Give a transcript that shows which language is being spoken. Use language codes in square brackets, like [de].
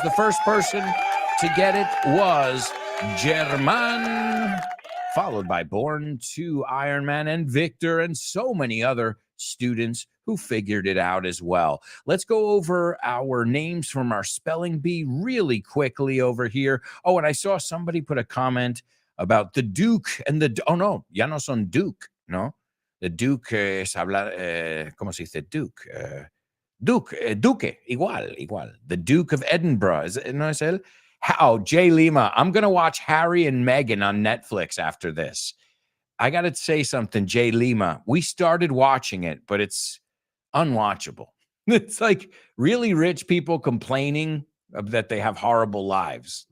[en] The first person to get it was German, followed by Born to Iron Man and Victor and so many other students who figured it out as well. Let's go over our names from our spelling bee really quickly over here. Oh, and I saw somebody put a comment about the Duke and the, oh no, [es] ya no son Duke, no? The Duke es hablar, ¿cómo se dice Duke? Duke, igual. The Duke of Edinburgh, ¿no es él? [en] Oh, Jay Lima, I'm going to watch Harry and Meghan on Netflix after this. I got to say something, Jay Lima. We started watching it, but it's unwatchable. It's like really rich people complaining that they have horrible lives.